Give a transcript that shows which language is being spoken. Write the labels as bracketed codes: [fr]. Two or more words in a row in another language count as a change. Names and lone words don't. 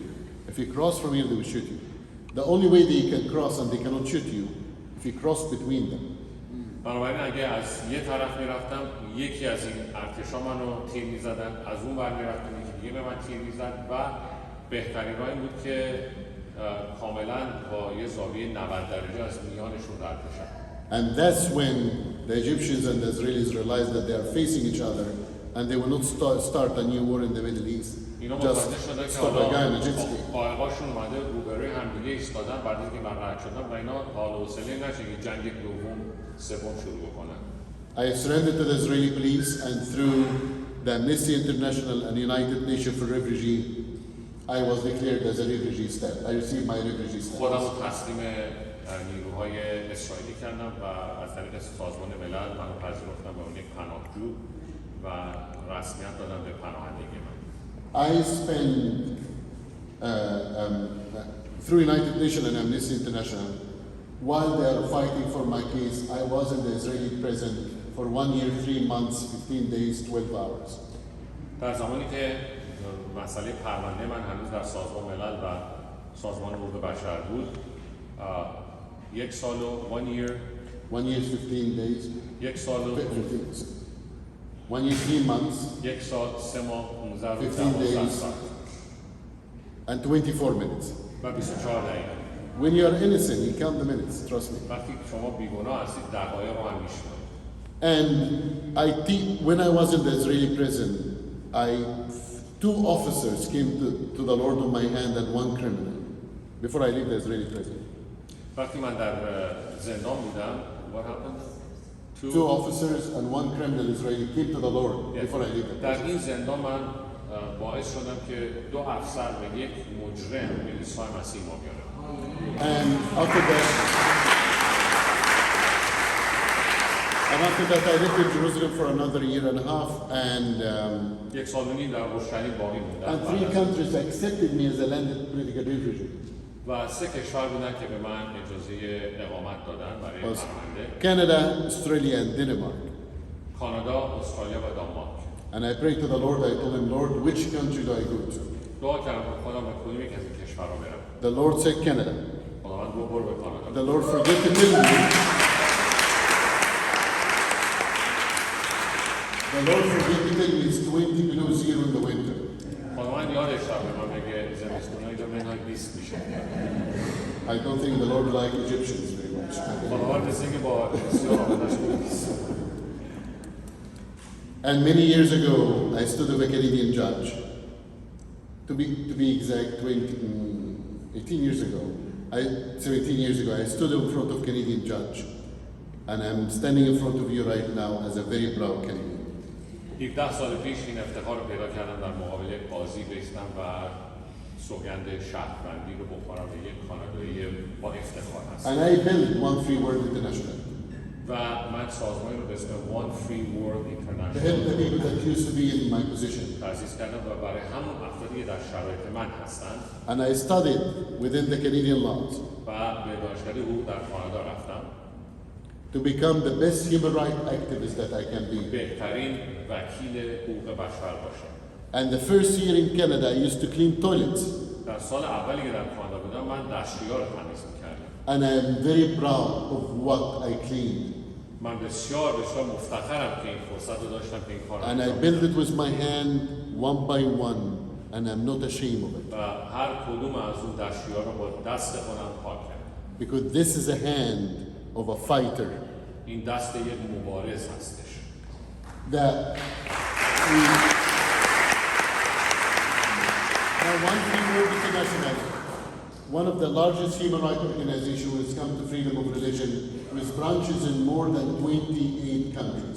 [en] If you cross from here they will shoot you. The only way they can cross and they cannot shoot you if you cross between them. [fa] بنابراین اگه از یه طرف میرفتم یکی از این ارتشا منو تیر میزدن، از اون ور میرفتم یکی دیگه به من تیر میزد و بهترین راه این بود که کاملا با یه زاویه 90 درجه از میانشون رد بشم. [en] And that's when the Egyptians and the Israelis realized that they are facing each other and they will not start a new war in the Middle East. [fa] اینا [en] Just [fa] متوجه شدن که [en] stop a guy on a jet ski. [fa] قایقاشون اومده روبروی همدیگه ایستادن بعد از اینکه من رد شدم و اینا حال و حوصله نشه که جنگ دوم سوم شروع بکنن. [en] I surrendered to the Israeli police and through the Amnesty International and United Nations for Refugee, I was declared as a refugee status. I received my refugee [fa] خودم [en] status. [fa] رو تسلیم نیروهای اسرائیلی کردم و از طریق سازمان ملل منو پذیرفتن به عنوان یک پناهجو و رسمیت دادن به پناهندگی من. [en] I spent through United Nations and Amnesty International, while they are fighting for my case, I was in the Israeli prison for 1 year, 3 months, 15 days, 12 hours. [fa] در زمانی که مسئله پرونده من هنوز در سازمان ملل و سازمان حقوق بشر بود، یک سال و 1 year [en] 1 year, 15 days, [fa] یک سال و [en] 1 year, 3 months, [fa] یک سال 3 ماه 15 روز [en] 15 12 days. [fa] ساعت [en] and 24 minutes. [fa] و 24 دقیقه. [en] When you are innocent, you count the minutes, trust me. [fa] وقتی شما بیگناه هستید دقایق رو هم میشمارید. [en] And when I was in the Israeli prison, two officers came to the Lord on my hand and one criminal before I leave the Israeli prison. [fa] وقتی من در زندان بودم [en] what happened? Two officers and one criminal Israeli came to the Lord before I leave the [fa] در [en] prison. [fa] این زندان من باعث شدم که دو افسر و یک مجرم به عیسی مسیح ما بیارن. [en] And after that I lived in Jerusalem for another year and a half and [fa] یک سال و نیم در اورشلیم باقی موندم. [en] 3 countries accepted me as a landed political refugee. [fa] و 3 کشور بودن که به من اجازه اقامت دادن برای [en] Was [fa] پرونده. [en] Canada, Australia and Denmark. [fa] کانادا، استرالیا و دانمارک. [en] And I prayed to the Lord, I told him, Lord, which country do I go to? [fa] دعا کردم که خدا به کدوم یک از این کشورها برم. [en] The Lord said Canada. [fa] خداوند گفت برو به کانادا. [en] The Lord forget to tell me. The Lord forget to tell me it's 20 below zero in the winter. [fa] خداوند یادش رفت به من بگه زمستون اینجا منهای 20 میشه. [en] I don't think the Lord like Egyptians very much. [fa] خداوند مثل اینکه با بسیار آمدش نیست. [en] And many years ago, I stood with a Canadian judge. To be exact, 18 years ago, 17 years ago, I stood in front of Canadian judge. And I'm standing in front of you right now as a very proud Canadian. [fa] 17 سال پیش این افتخار رو پیدا کردم در مقابل قاضی بیستم و سوگند شهروندی رو بخورم به یک کانادایی با افتخار هست. [en] And I built One Free World International. [fa] و من سازمانی رو به اسم One Free World [en] To help the International people that used to be in my position. [fa] تأسیس کردم و برای همون افرادی که در شرایط من هستند [en] And I studied within the Canadian laws [fa] و به دانشگاه حقوق در کانادا رفتم [en] to become the best human rights activist that I can be. [fa] بهترین وکیل حقوق بشر باشم. [en] And the first year in Canada, I used to clean toilets. [fa] در سال اولی که در کانادا بودم من دستشویی‌ها رو تمیز می‌کردم. [en] And I am very proud of what I cleaned. [fa] من بسیار مفتخرم که این فرصت رو داشتم که این کار رو [en] And I [fa] انجام [en] built [fa] بدم. [en] it with my hand, one by one, and I'm not ashamed of it. [fa] و هر کدوم از اون دستیار رو با دست خودم پاک کردم. [en] Because this is a hand of a fighter [fa] این دست یک مبارز هستش. [en] that we... Now, one thing World International, one of the largest human rights organizations when it's come to freedom of religion, with branches in more than 28 countries.